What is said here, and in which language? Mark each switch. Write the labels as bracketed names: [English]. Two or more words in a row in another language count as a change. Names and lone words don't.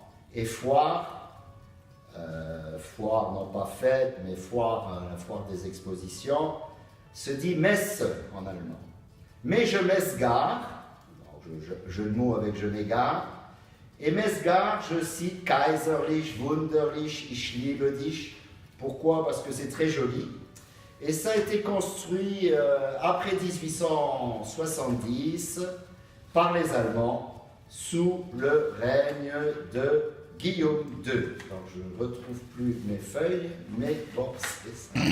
[French] Et foire, foire non pas fête, mais foire, la foire des expositions, se dit Messe en allemand. Mais je m'égare, je le mot avec je m'égare, et m'égare, je cite [German] Kaiserlich, Wunderlich, ich liebe dich. [French] Pourquoi? Parce que c'est très joli. Et ça a été construit après 1870 par les Allemands sous le règne de Guillaume II. Alors je ne retrouve plus mes feuilles, mais bon, c'est ça.